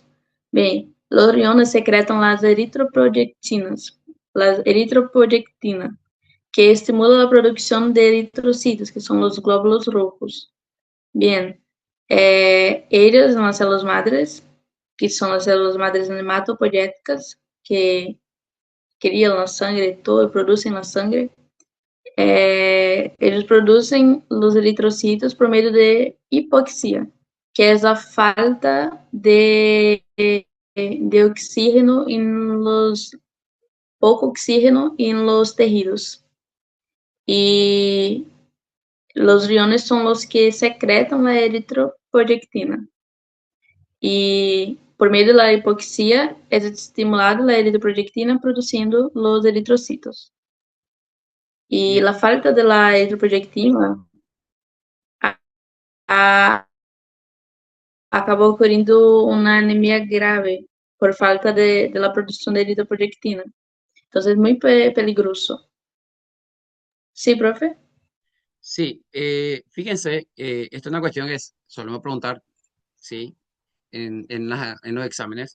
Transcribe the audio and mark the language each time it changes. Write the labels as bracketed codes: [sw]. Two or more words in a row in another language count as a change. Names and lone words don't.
[es] Bien, los riñones secretan las eritropoyetina, que estimula la producción de eritrocitos, que son los glóbulos rojos. Bien, ellas en las células madres, que son las células madres hematopoyéticas, que crían la sangre, todo producen la sangre. [pt] Eles produzem os eritrocitos por meio de hipoxia, que é a falta de oxígeno pouco oxígeno [es] en los tejidos. Y los riñones son los que secretan la eritropoyetina. Y [pt] por meio [es] de la hipoxia es estimulada la eritropoyetina produciendo los eritrocitos. Y Bien, la falta de la eritropoyetina a- [pt] acabou ocurrindo uma anemia grave [es] por falta de la producción de eritropoyetina. Entonces es muy peligroso. Sí, profe. sí, fíjense, esta es una cuestión que solemos preguntar, ¿sí? En los exámenes.